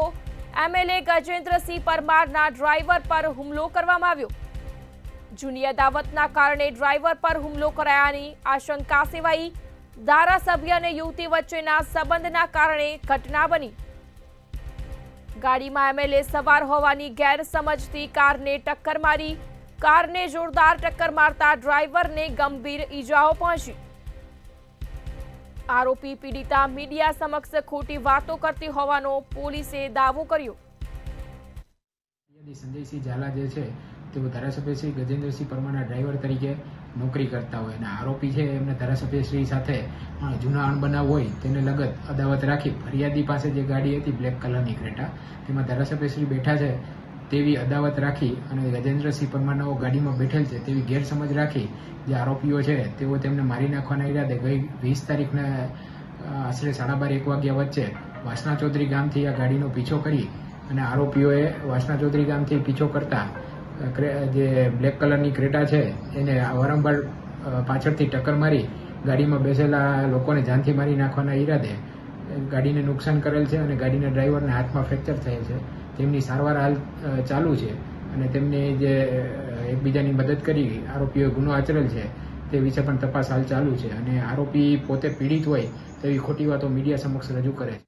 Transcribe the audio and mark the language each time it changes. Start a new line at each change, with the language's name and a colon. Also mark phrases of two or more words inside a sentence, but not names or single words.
Gujarati: એમએલએ ગજેન્દ્રસિંહ પરમારના ડ્રાઈવર પર હુમલો કરવામાં આવ્યો। જૂની અદાવતના કારણે ડ્રાઈવર પર હુમલો કરાયાની આશંકા સેવાઈ। ધારાસભ્ય અને યુવતી વચ્ચેના સંબંધના કારણે ઘટના બની। ગાડીમાં એમએલએ સવાર હોવાની ગેરસમજથી કારને ટક્કર મારી। કારને જોરદાર ટક્કર મારતા ડ્રાઇવરને ગંભીર ઈજાઓ પહોંચી। આરોપી પીડિતા મીડિયા સમક્ષ ખોટી વાતો કરતી હોવાનો પોલીસે દાવો કર્યો। સંજયસિંહ ઝાલા જે છે તેઓ ધારાસભ્યશ્રી ગજેન્દ્રસિંહ પરમારના ડ્રાઇવર તરીકે નોકરી કરતા હોય અને આરોપી છે એમને ધારાસભ્યશ્રી સાથે જૂના અણબનાવ હોય તેને લગત અદાવત રાખી ફરિયાદી પાસે જે ગાડી હતી બ્લેક કલરની ક્રેટા તેમાં ધારાસભ્યશ્રી બેઠા છે તેવી અદાવત રાખી અને ગજેન્દ્રસિંહ પરમારના ગાડીમાં બેઠેલ છે તેવી ગેરસમજ રાખી જે આરોપીઓ છે તેઓ તેમને મારી નાખવાના ઇરાદે ગઈ 20 તારીખના આશરે 12:30-1 વાગ્યા વચ્ચે વાસના ચૌધરી ગામથી આ ગાડીનો પીછો કરી અને આરોપીઓએ વાસના ચૌધરી ગામથી પીછો કરતા જે બ્લેક કલરની ક્રેટા છે એને વારંવાર પાછળથી ટક્કર મારી ગાડીમાં બેસેલા લોકોને જાનથી મારી નાખવાના ઇરાદે ગાડીને નુકસાન કરેલ છે અને ગાડીના ડ્રાઇવરને હાથમાં ફ્રેક્ચર થયેલ છે। તેમની સારવાર હાલ ચાલુ છે અને તેમને જે એકબીજાની મદદ કરી આરોપીઓએ ગુનો આચરેલ છે તે વિશે પણ તપાસ હાલ ચાલુ છે અને આરોપી પોતે પીડિત હોય તેવી ખોટી વાતો મીડિયા સમક્ષ રજૂ કરે છે।